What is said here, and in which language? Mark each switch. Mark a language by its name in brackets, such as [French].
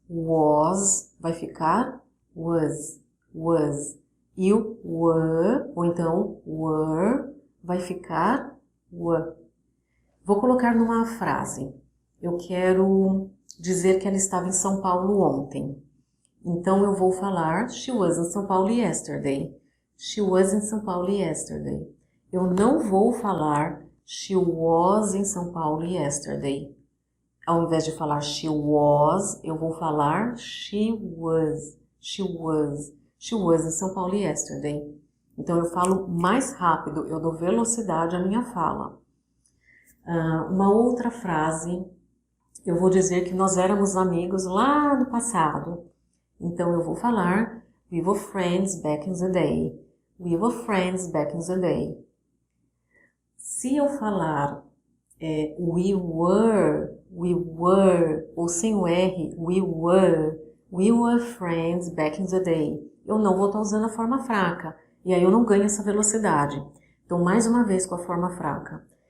[Portuguese] Was vai ficar was. E o were, ou então were, vai ficar were. Vou colocar numa frase. Eu quero dizer que ela estava em São Paulo ontem. Então eu vou falar [English] she was in São Paulo yesterday. She was in São Paulo yesterday. [Portuguese] Eu não vou falar [English] she was in São Paulo yesterday. [Portuguese] Ao invés de falar [English] she was, [Portuguese] eu vou falar [English] she was in São Paulo yesterday. [Portuguese] Então eu falo mais rápido, eu dou velocidade à minha fala. Uma outra frase, eu vou dizer que nós éramos amigos lá no passado. Então eu vou falar [English] we were friends back in the day. We were friends back in the day. [Portuguese] Se eu falar [English] we were, [Portuguese] ou sem o R, [English] we were friends back in the day. [Portuguese] eu não vou estar usando a forma fraca. E aí eu não ganho essa velocidade. Então, mais uma vez com a forma fraca.